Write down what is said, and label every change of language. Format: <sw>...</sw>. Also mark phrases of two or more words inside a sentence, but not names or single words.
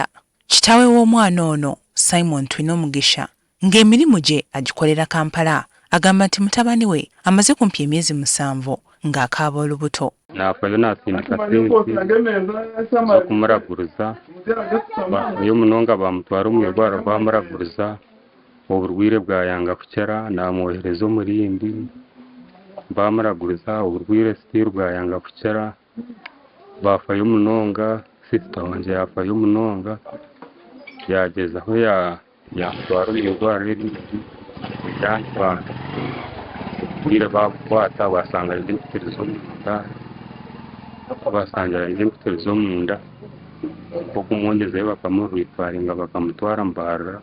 <lg>Kitaawe w'omwana ono Simon Twinomugisha ng'emirimu gye agikolera Kampala agamba nti mutabani we amaze kumpi emyezi 7 ng'akaaba olubuto.</lg> <nyn>Naafayo n'asindika sente z'okumuraguza oyo muno nga bamutwara omu irwariro bamuraguza oburwire bwayanga kukira namwohereza omurindi bamuraguza oburwire sitiru bwayanga kukira bafayo munonga sisita wanje yafayo munonga yagezaho yamutwara omu irwariro erindi yantwara oburwire babukwata basanga aine empitirizo omunda basanga aine empitirizo omunda okumwongezayo bakamurwitwaringa bakamutwara Mbarara.</nyn>